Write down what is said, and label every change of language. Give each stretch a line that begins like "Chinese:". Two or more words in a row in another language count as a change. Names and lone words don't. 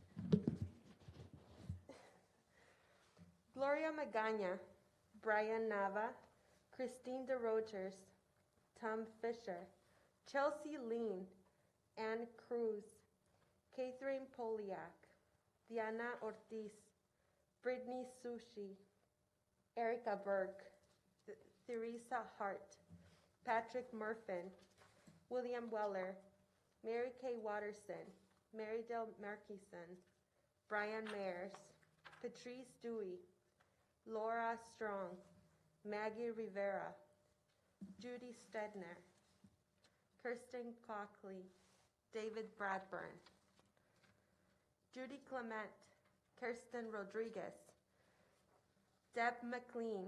English: Gloria Magana, Brian Nava, Christine DeRogers, Tom Fisher, Chelsea Lean, Ann Cruz, Catherine Poliak, Diana Ortiz, Brittany Sushi, Erica Burke, Theresa Hart, Patrick Murfin, William Weller, Mary Kay Watterson, Mary Del Marquison, Brian Mayers, Patrice Dewey, Laura Strong, Maggie Rivera, Judy Stedner, Kirsten Cockley, David Bradburn, Judy Clement, Kirsten Rodriguez, Deb McLean.